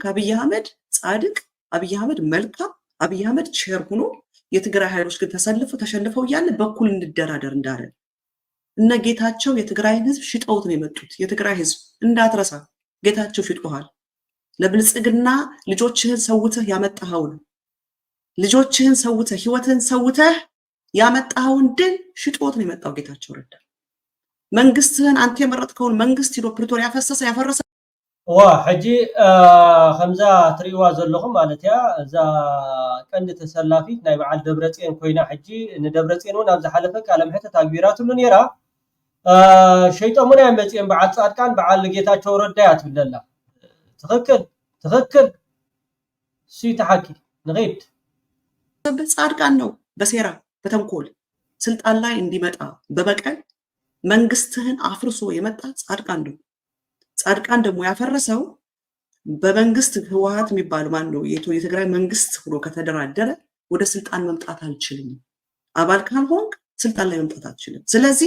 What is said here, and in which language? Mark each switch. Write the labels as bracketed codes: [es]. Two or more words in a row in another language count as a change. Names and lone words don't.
[am] አብይ አህመድ ጻድቅ፣ አብይ አህመድ መልካም፣ አብይ አህመድ ቸር ሆኖ የትግራይ ኃይሎች ግን ተሸንፈው እያለ በኩል እንድደራደር እንዳለ እነ ጌታቸው የትግራይን ህዝብ ሽጠውት ነው የመጡት። የትግራይ ህዝብ እንዳትረሳ ጌታቸው ሽጦሃል። ለብልጽግና ልጆችህን ሰውተህ ያመጣኸውን ልጆችህን ሰውተህ ህይወትህን ሰውተህ ያመጣኸውን ድል ሽጦት ነው የመጣው ጌታቸው ረዳ። መንግስትህን አንተ የመረጥከውን መንግስት ሂዶ ፕሪቶሪያ ያፈረሰ [ti] ሕጂ ከምዛ ትሪእዋ ዘለኹም ማለት እያ እዛ ቀንዲ ተሰላፊት ናይ በዓል ደብረፅዮን ኮይና ሕጂ ንደብረፅዮን እውን ኣብ ዝሓለፈ ቃለ ምሕተት ኣግቢራትሉ ነይራ። ሸይጦሙን መፅኦም በዓል ጻድቃን በዓል ጌታቸው ረዳ እያ ትብል ዘላ። ትኽክል እሱይ ተሓኪ ንኺድ [am] ጻድቃን ነው በሴራ በተንኮል ስልጣን ላይ እንዲመጣ በበቀል መንግስትህን አፍርሶ የመጣ ጻድቃን ነው። ጻድቃን ደግሞ ያፈረሰው በመንግስት ህወሓት የሚባል ማን ነው የትግራይ መንግስት ብሎ ከተደራደረ ወደ ስልጣን መምጣት አልችልም፣ አባል ካልሆንክ ስልጣን ላይ መምጣት አልችልም። ስለዚህ